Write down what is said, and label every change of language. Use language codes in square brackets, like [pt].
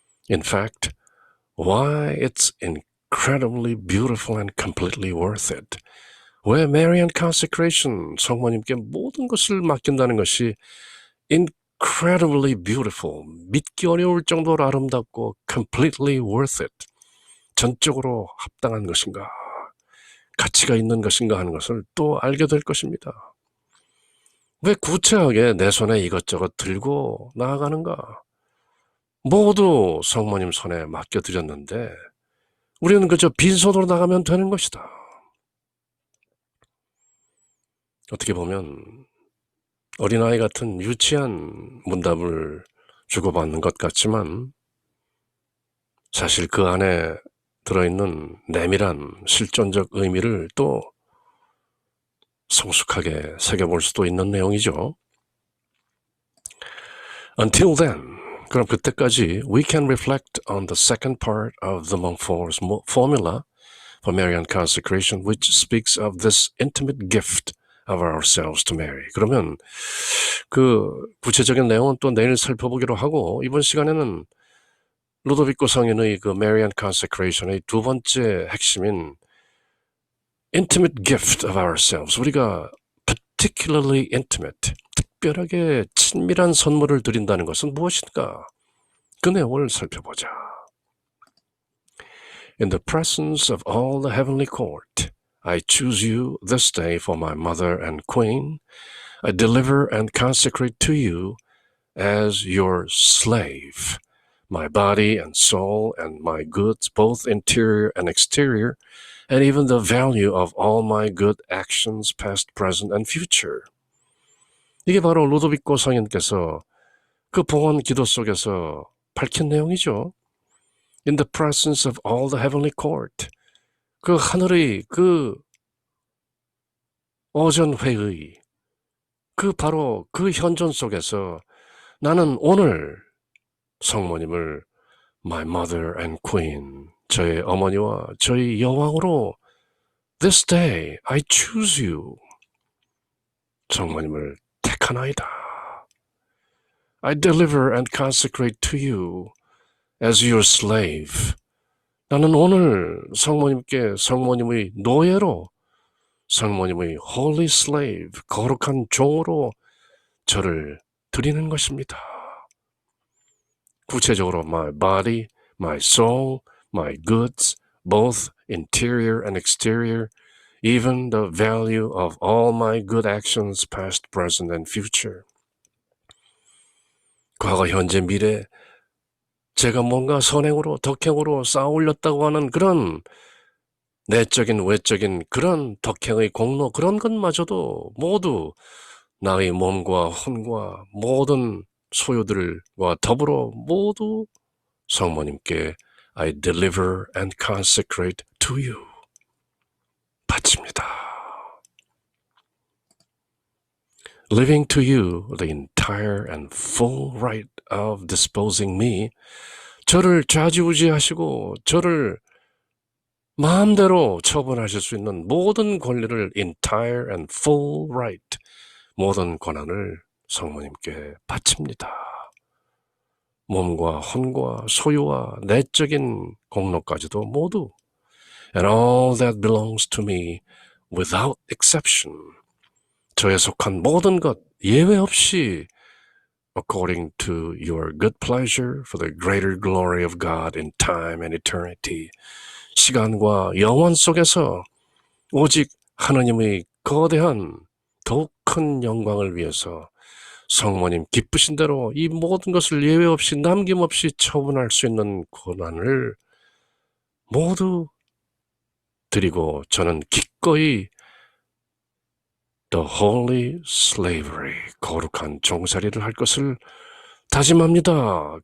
[en] In fact, why it's incredibly beautiful and completely worth it. [ko] 왜 Marian consecration 성모님께 모든 것을 맡긴다는 것이 [en] incredibly beautiful, [ko] 믿기 어려울 정도로 아름답고 [en] completely worth it, [ko] 전적으로 합당한 것인가, 가치가 있는 것인가 하는 것을 또 알게 될 것입니다. 왜 구체하게 내 손에 이것저것 들고 나아가는가? 모두 성모님 손에 맡겨드렸는데 우리는 그저 빈손으로 나가면 되는 것이다. 어떻게 보면 어린아이 같은 유치한 문답을 주고받는 것 같지만 사실 그 안에 들어있는 내밀한 실존적 의미를 또 성숙하게 새겨볼 수도 있는 내용이죠. [en] Until then, [ko] 그럼 그때까지 [en] we can reflect on the second part of the Montfort's formula for Marian consecration, which speaks of this intimate gift of ourselves to Mary. [ko] 그러면 그 구체적인 내용은 또 내일 살펴보기로 하고 이번 시간에는 루도비코 성인의 그 Marian consecration의 두 번째 핵심인 [en] intimate gift of ourselves. [ko] 우리가 [en] particularly intimate, [ko] 특별하게 친밀한 선물을 드린다는 것은 무엇인가? 그 내용을 살펴보자. [en] In the presence of all the heavenly court, I choose you this day for my mother and queen. I deliver and consecrate to you as your slave, my body and soul and my goods, both interior and exterior, and even the value of all my good actions, past, present, and future. [ko] 이게 바로 루도비코 성인께서 그 봉헌 기도 속에서 밝힌 내용이죠. [en] In the presence of all the heavenly court. [ko] 그 하늘의 그 어전회의, 그 바로 그 현존 속에서 나는 오늘 성모님을 [en] my mother and queen, [ko] 저의 어머니와 저의 여왕으로 [en] this day I choose you. [ko] 성모님을 택하나이다. [en] I deliver and consecrate to you as your slave. [ko] 나는 오늘 성모님의 노예로, 성모님의 [en] holy slave, [ko] 거룩한 종으로 저를 드리는 것입니다. [en] 구체적으로 my body, my soul, my goods, both interior and exterior, even the value of all my good actions, past, present, and future. [ko] 과거, 현재, 미래, 제가 뭔가 선행으로, 덕행으로 쌓아 올렸다고 하는 그런 내적인, 외적인 그런 덕행의 공로, 그런 것마저도 모두 나의 몸과 혼과 모든 소유들과 더불어 모두 성모님께 [en] I deliver and consecrate to you. [ko] 바칩니다. [en] Leaving to you the entire and full right of disposing me. [ko] 저를 좌지우지하시고 저를 마음대로 처분하실 수 있는 모든 권리를 [en] entire and full right, [ko] 모든 권한을 성모님께 바칩니다. 몸과 혼과 소유와 내적인 공로까지도 모두 [en] and all that belongs to me without exception. [ko] 저에 속한 모든 것 예외 없이 [en] according to your good pleasure for the greater glory of God in time and eternity. [ko] 시간과 영원 속에서 오직 하나님의 거대한 더욱 큰 영광을 위해서 성모님 기쁘신 대로 이 모든 것을 예외 없이 남김없이 처분할 수 있는 권한을 모두 드리고 저는 기꺼이 [en] the holy slavery, [ko] 거룩한 종살이를 할 것을 다짐합니다.